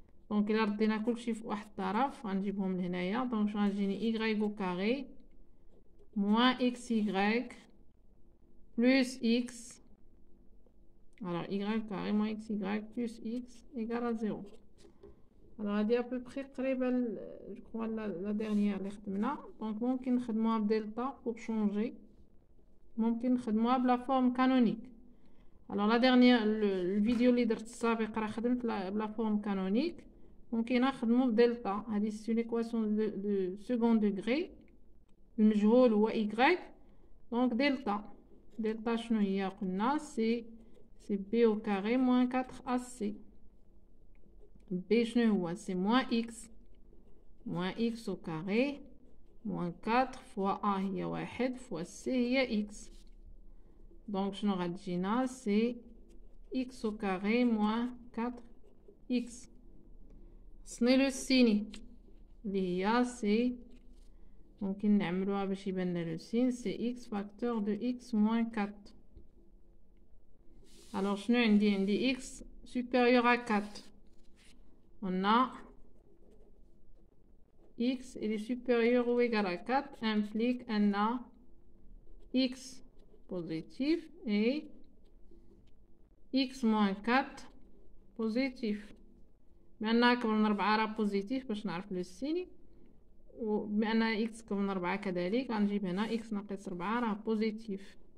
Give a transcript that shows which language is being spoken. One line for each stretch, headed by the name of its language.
French: Donc,
Arabic: إلا ردينا كلشي في واحد الطرف غنجيبهم لهنايا.
French: Donc,
Arabic: غنجيني
French: y au carré moins xy plus x. Alors, y carré moins xy plus x égale à 0. Alors,
Arabic: هذه
French: à peu près
Arabic: قريبة
French: je crois la dernière
Arabic: اللي خدمنا. Donc, ممكن نخدموها بدلتا
French: pour changer.
Arabic: ممكن نخدموها بلا
French: forme canonique. Alors, la dernière, le vidéo
Arabic: اللي درت السابق راه خدمت بلا
French: forme canonique.
Arabic: ممكن نخدمو بدلتا. هذه
French: c'est une équation de second degré.
Arabic: المجهول هو y. Donc, delta.
French: Delta
Arabic: شنو هي قلنا
French: c'est b au carré moins 4ac. b
Arabic: شنو هو
French: c'est moins x au carré moins 4 fois a هي 1 fois c هي x. Donc
Arabic: شنو غتجينا
French: c'est x au carré moins 4x.
Arabic: صني لو سيني اللي هي
French: c'est
Arabic: ممكن نعملوها باش يبان لنا لو سين سي x facteur de x moins 4.
French: Alors
Arabic: شنو عندي
French: x supérieur à 4. On a x il est supérieur ou égal à 4 implique un a x positif et x moins 4 positif.
Arabic: بأنها أكبر من 4 راه بوزيتيف باش نعرف لو سيني. وبما ان x كمن 4 كذلك غنجيب هنا x ناقص 4 راه بوزيتيف.